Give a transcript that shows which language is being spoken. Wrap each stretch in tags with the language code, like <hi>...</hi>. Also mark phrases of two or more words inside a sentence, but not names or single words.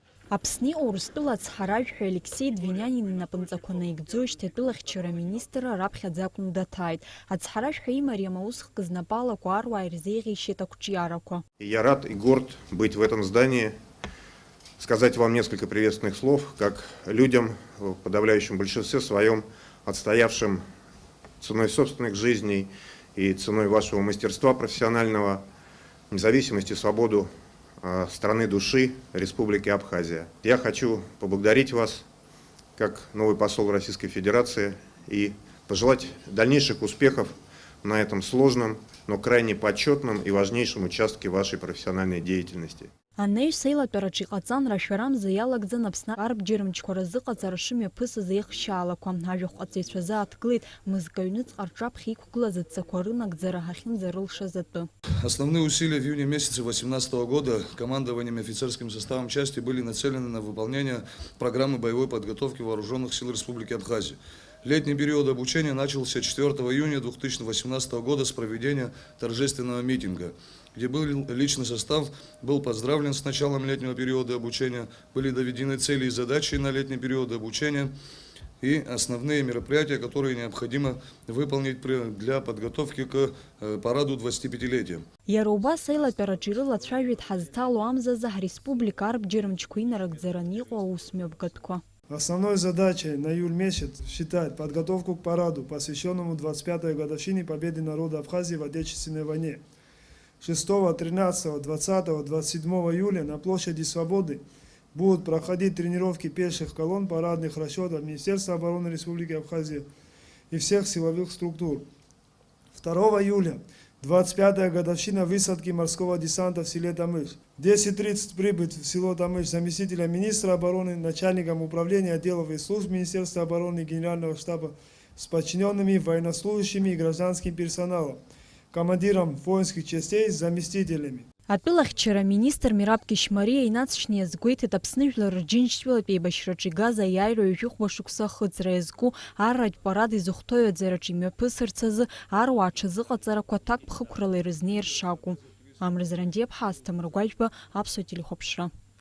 <ab>Аԥсни Урыстәыла ацҳаражәҳәаҩ Алексей Двинянин инапынҵақәа наигӡо ишьҭатәылахьчара аминистр раԥхьаӡа акәны даҭааит. Ацҳаражәҳәаҩ имариам аусхк знапалақәа аруаа ирзеиӷьеишьеит ақәҿиарақәа.</ab> <ru>Я рад и горд быть в этом здании, сказать вам несколько приветственных слов, как людям, в подавляющем большинстве своем, отстоявшим ценой собственных жизней и ценой вашего мастерства профессионального, независимость и свободу страны души Республики Абхазия. Я хочу поблагодарить вас, как новый посол Российской Федерации, и пожелать дальнейших успехов на этом сложном, но крайне почетном и важнейшем участке вашей профессиональной деятельности.</ru> <ab>Анеи сеилатәараҿы иҟаҵан рашәарамза иалагӡан Аԥсны арбџьармычқәа рзыҟаҵара шымҩаԥысыз еихшьаалақәа. Ажәахәҟаҵаҩцәазы ааҭгылеит мызка аҩныҵҟа рҿаԥхьа иқәгылаз аҵақәа рынагӡара ҳахьынӡарылшаз атәы.</ab> <ru>Основные усилия в июне месяце 2018 года командованием и офицерским составом части были нацелены на выполнение программы боевой подготовки Вооруженных сил Республики Абхазия. Летний период обучения начался 4 июня 2018 года с проведения торжественного митинга, где был личный состав, был поздравлен с началом летнего периода обучения, были доведены цели и задачи на летний период обучения и основные мероприятия, которые необходимо выполнить для подготовки к параду 25-летия.</ru> <ab>Иара убас аилатәараҿы ирылацәажәеит ҳазҭало амзазы ҳреспублика арбџьармычқәа инарыгӡараны иҟоу аусмҩаԥгатәқәа.</ab> <ru>Основной задачей на июль месяц считает подготовку к параду, посвященному 25-й годовщине победы народа Абхазии в Отечественной войне. 6, 13, 20, 27 июля на площади Свободы будут проходить тренировки пеших колонн парадных расчетов Министерства обороны Республики Абхазия и всех силовых структур. 2 июля 25-я годовщина высадки морского десанта в селе Тамыш. В 10:30 прибыть в село Тамыш заместителя министра обороны, начальником управления отделов и служб Министерства обороны и Генерального штаба с подчиненными военнослужащими и гражданским персоналом, командиром воинских частей с заместителями.</ru> <ab>Атәылахьчара аминистр Мираб Кишмариа инацшьны иазгәеиҭеит Аԥсны жәлар рџьынџьтәылатә еибашьраҿы игаз аиааира ҩажәихәба шықәса ахыҵра иазку арратә парад изыхәҭоу аҩаӡараҿы имҩаԥысырц азы аруаа аҽазыҟаҵарақәа ҭакԥхықәрала ирызнеир шакәу. Амра Зарандиаԥҳа, Асҭамыр Гәаџьба, Аԥсуа телехәаԥшра.</ab>